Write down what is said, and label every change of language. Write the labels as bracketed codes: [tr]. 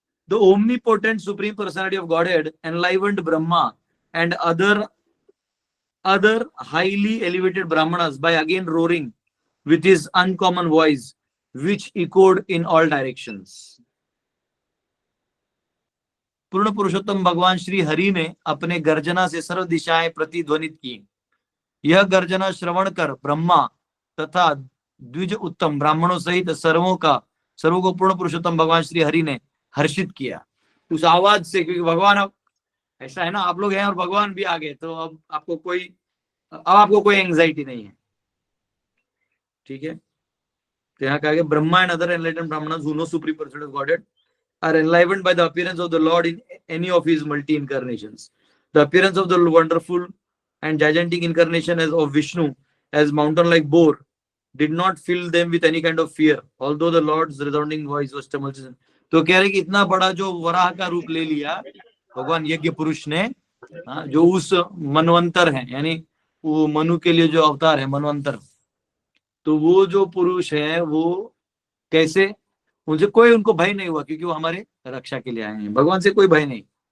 [en] The omnipotent Supreme Personality of Godhead enlivened Brahma and other highly elevated Brahmanas by again roaring with his uncommon voice, which echoed in all directions. [hi] पूर्ण पुरुषोत्तम भगवान श्री हरि ने अपने गर्जना से सर्व दिशाएं प्रतिध्वनित की। यह गर्जना श्रवण कर ब्रह्मा तथा द्विज उत्तम ब्राह्मणों सहित सर्वों को पूर्ण पुरुषोत्तम भगवान श्री हरि ने हर्षित किया उस आवाज से। क्योंकि भगवान, अब ऐसा है ना, आप लोग हैं और भगवान भी आ गए, तो अब आपको कोई एंजाइटी नहीं है। ठीक है, तो यहाँ कहा गया, [en] Brahma and other enlightened brahmanas who know supreme personality of Godhead are enlivened by the appearance of the Lord in any of his multi-incarnations. The appearance of the wonderful and gigantic incarnation as of Vishnu as mountain-like boar did not fill them with any kind of fear, although the Lord's resounding voice was tumultuous. [hi] तो कह रहे कि इतना बड़ा जो वराह का रूप ले लिया भगवान यज्ञ पुरुष ने, जो उस मनवंतर है, यानी वो मनु के लिए जो अवतार है मनवंतर, तो वो जो पुरुष है वो कैसे, उनको भय नहीं हुआ, क्योंकि वो हमारे रक्षा के लिए आए हैं। भगवान से कोई भय नहीं,